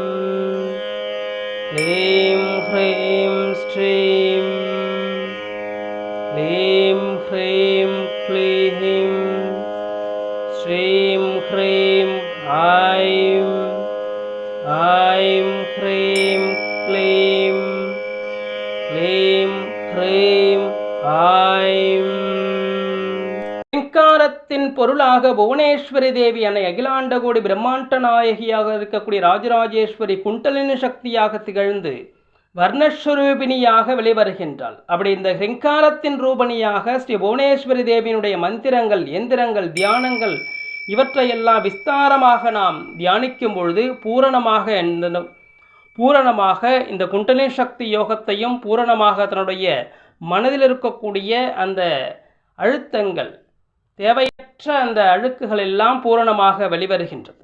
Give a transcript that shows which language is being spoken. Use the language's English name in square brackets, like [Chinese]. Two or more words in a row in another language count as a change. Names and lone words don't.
[Sanskrit] क्लीं ह्रीं श्रीं क्लीं ह्रीं क्लीं श्रीं ह्रीं ऐं ऐं ह्रीं क्लीं क्लीं ह्रीं ऐं [Tamil] ரிங்காரத்தின் பொருளாக புவனேஸ்வரி தேவி அன்னை அகிலாண்ட கோடி பிரம்மாண்ட நாயகியாக இருக்கக்கூடிய ராஜராஜேஸ்வரி குண்டலினி சக்தியாக திகழ்ந்து வர்ணஸ்வரூபிணியாக வெளிவருகின்றாள். அப்படி இந்த ரிங்காரத்தின் ரூபணியாக ஸ்ரீ புவனேஸ்வரி தேவியினுடைய மந்திரங்கள், எந்திரங்கள், தியானங்கள் இவற்றையெல்லாம் விஸ்தாரமாக நாம் தியானிக்கும் பொழுது பூரணமாக இந்த குண்டலினி சக்தி யோகத்தையும் பூரணமாக தன்னுடைய மனதில் இருக்கக்கூடிய அந்த அழுத்தங்கள், தேவையற்ற அந்த அழுக்குகள் எல்லாம் பூரணமாக வெளிவருகின்றது.